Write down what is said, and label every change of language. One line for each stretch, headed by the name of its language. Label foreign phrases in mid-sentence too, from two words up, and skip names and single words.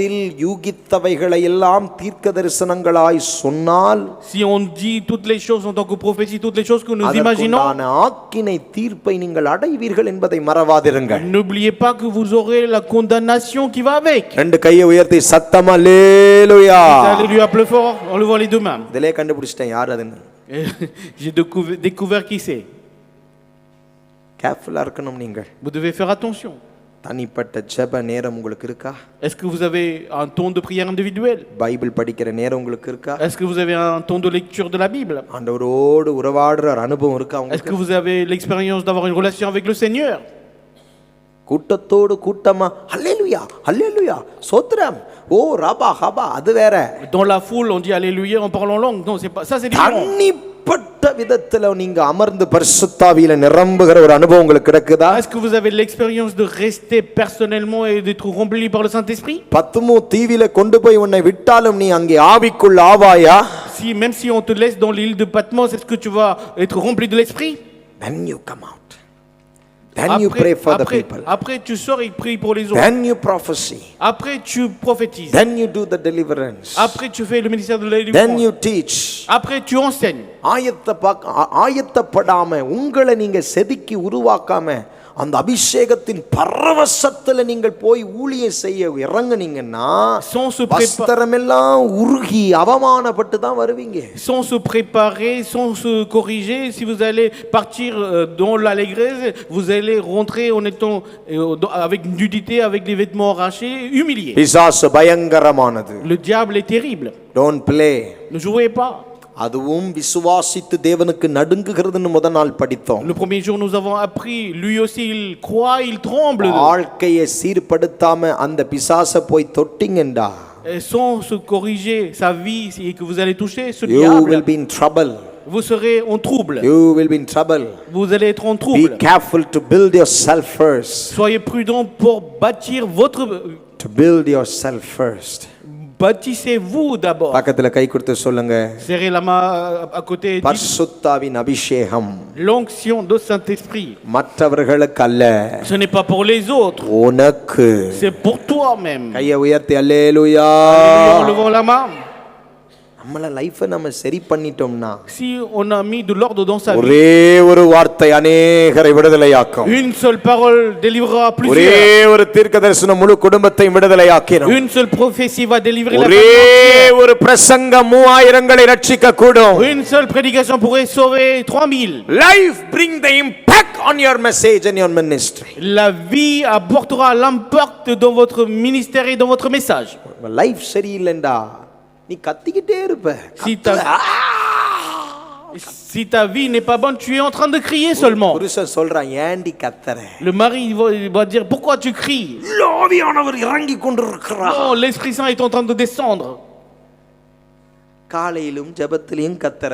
Tamil: மனதில் யூகித்தவைகளை எல்லாம் தீர்க்கதரிசனங்களாய் சொன்னால்,
French: si on dit toutes les choses en tant que prophétie, toutes les choses que nous imaginons,
Tamil: அதற்கான ஆக்கினை தீர்ப்பை நீங்கள் அடைவீர்கள் என்பதை மறவாதிருங்கள்.
French: n'oubliez pas que vous aurez la condamnation qui va avec.
Tamil: ரெண்டு கையை உயர்த்தி சத்தமா அல்லேலூயா.
French: Alléluia plus fort en levant les deux mains.
Tamil: இதலே கண்டுபிடிச்சிட்டேன் யார் அதுன்னு.
French: J'ai découvert qui c'est.
Tamil: கேர்ஃபுல்லா இருக்கணும் நீங்கள்.
French: Vous devez faire attention.
Tamil: தனிப்பட்ட ஜெப நேரம் உங்களுக்கு இருக்கா?
French: Est-ce que vous avez un temps de prière individuel?
Tamil: பைபிள் படிக்கிற நேரம் உங்களுக்கு இருக்கா?
French: Est-ce que vous avez un temps de lecture de la Bible?
Tamil: ஆண்டவரோடு உறவாடுற அனுபவம் இருக்கா
French: Est-ce que
Tamil: உங்களுக்கு?
French: vous avez l'expérience d'avoir une relation avec le Seigneur?
Tamil: கூட்டத்தோடு கூட்டமா அல்லேலூயா அல்லேலூயா சோத்ரம் ஓ ரபா ஹபா அது வேற.
French: Dans la foule on dit alléluia en parlant langue. Non, c'est pas ça, c'est différent.
Tamil: தனிப்பட்ட விதத்துல நீங்க அமர்ந்து பரிசுத்தாவியில நிரம்புகிற ஒரு அனுபவம் உங்களுக்கு கிடைக்குதா?
French: Est-ce que vous avez l'expérience de rester personnellement et d'être rempli par le Saint-Esprit?
Tamil: பத்மு தீவில கொண்டு போய் உன்னை விட்டாலும் நீ அங்கே ஆவிக்குள் ஆவாயா?
French: Si même si on te laisse dans l'île de Patmos, est-ce que tu vas être rempli de l'esprit?
English: Then you come out. Then you pray for the people.
French: Après tu sors et pries pour les autres.
English: Then you prophesy.
French: Après tu prophétises.
English: Then you do the deliverance.
French: Après tu fais le ministère de la délivrance.
English: Then you teach.
French: Après tu enseignes.
Tamil: ஆயத்தப்படாம உங்களை நீங்க செதுக்கி உருவாக்காம அந்த அபிஷேகத்தின் பரவசத்துல நீங்கள் போய் ஊழியம் செய்ய இறங்குனீங்கன்னா வஸ்திரமெல்லாம் உருகி அவமானப்பட்டு தான் வருவீங்க.
French: Sans se préparer, sans se corriger, si vous allez partir dans l'allégresse, vous allez rentrer en étant avec nudité, avec des vêtements arrachés, humiliés.
Tamil: பிசாசு பயங்கரமானது.
French: Le diable est terrible.
English: Don't play.
French: Ne jouez pas.
Tamil: அதுவும் விசுவாசித்து தேவனுக்கு நடுங்குகிறதுன்னு முதல் நாள் படித்தோம்.
French: Le premier jour nous avons appris, lui aussi il croit, il tremble.
Tamil: வாழ்க்கையை சீர்படுத்தாம அந்த பிசாசை போய் தொட்டிங்கண்டா,
French: sans se corriger sa vie et que vous allez toucher ce
English: you
French: diable,
English: will be in trouble.
French: vous serez en trouble.
English: You will be in trouble.
French: Vous allez être en trouble.
English: Be careful to build yourself first.
French: Soyez prudent pour bâtir votre.
English: To build yourself first.
French: Bâtissez-vous d'abord.
Tamil: பக்கத்துல கை கொடுத்து சொல்லுங்க.
French: Serrez la main à côté.
Tamil: பரிசுத்தாவின் அபிஷேகம்
French: l'onction de Saint-Esprit.
Tamil: மற்றவர்களுக்கு அல்ல.
French: Ce n'est pas pour les autres.
Tamil: உனக்கு.
French: C'est pour toi-même.
Tamil: கையை உயர்த்தி அல்லேலூயா.
French: Alléluia en levant la main.
Tamil: நம்மள லைஃபை நம்ம சரி பண்ணிட்டோம்னா,
French: si on a mis de l'ordre dans sa vie,
Tamil: ஒரே ஒரு வார்த்தை அநேகரை விடுதலையாக்கும்.
French: une seule parole délivrera plusieurs.
Tamil: ஒரே ஒரு தீர்க்கதரிசனம் முழு குடும்பத்தை விடுதலையாக்கிடும்.
French: une seule prophétie va délivrer la
Tamil: ஒரே
French: famille.
Tamil: ஒரு பிரசங்கம் 3000களை ரட்சிக்க கூடும்.
French: une seule prédication pourrait sauver 3000.
English: Life bring the impact on your message and your ministry.
French: La vie apportera l'impact dans votre ministère et dans votre message.
Tamil: லைஃப் சரியில்லைண்டா நீ கத்திக்கிட்டே இருப்ப.
French: Si ta vie n'est pas bonne, tu es en train de crier seulement.
Tamil: புருஷன் சொல்றான் ஏண்டி கத்தற?
French: Le mari va dire pourquoi tu cries?
Tamil: ஆவியானவர் இறங்கி கொண்டிருக்கிறார்.
French: Non, l'Esprit Saint est en train de descendre.
Tamil: காலையிலும் ஜெபத்திலும் கத்தற.